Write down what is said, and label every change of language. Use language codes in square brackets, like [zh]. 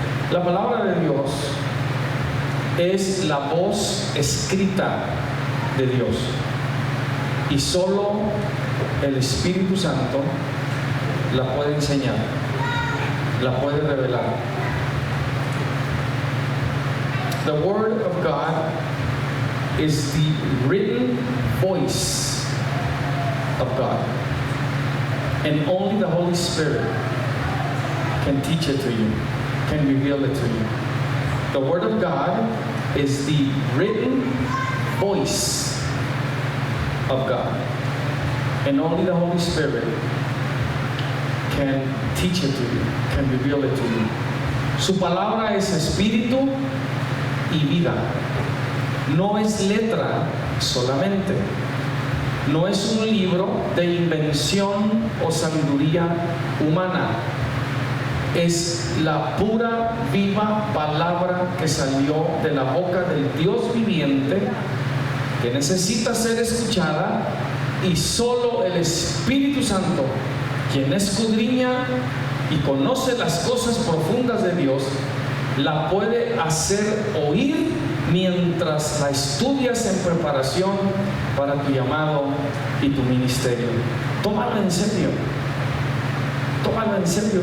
[es] La palabra de Dios es la voz escrita de Dios, y solo el Espíritu Santo la puede enseñar, la puede revelar. [en] The Word of God is the written voice of God, and only the Holy Spirit can teach it to you, can reveal it to you. The Word of God is the written voice of God, and only the Holy Spirit can teach it to you, can reveal it to you. [es] Su palabra es espíritu y vida. No es letra solamente. No es un libro de invención o sabiduría humana. Es la pura, viva palabra que salió de la boca del Dios viviente, que necesita ser escuchada, y solo el Espíritu Santo, quien escudriña y conoce las cosas profundas de Dios, la puede hacer oír mientras la estudias en preparación para tu llamado y tu ministerio. Tómalo en serio. Tómalo en serio.